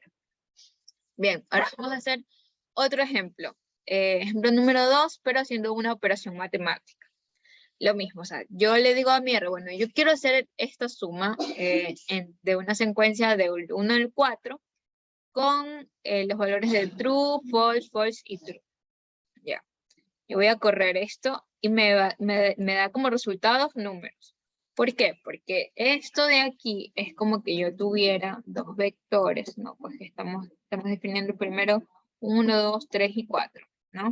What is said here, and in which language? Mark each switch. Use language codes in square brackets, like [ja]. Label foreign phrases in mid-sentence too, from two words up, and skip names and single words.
[es] Bien, ahora vamos a hacer otro ejemplo. Ejemplo número 2, pero haciendo una operación matemática. Lo mismo, o sea, yo le digo a mi R, bueno, yo quiero hacer esta suma de una secuencia de 1 al 4 con los valores de [en] true, false, false [es] y true. Ya. Yo voy a correr esto y me da como resultados números. ¿Por qué? Porque esto de aquí es como que yo tuviera dos vectores, ¿no? Pues estamos definiendo primero 1, 2, 3 y 4, ¿no?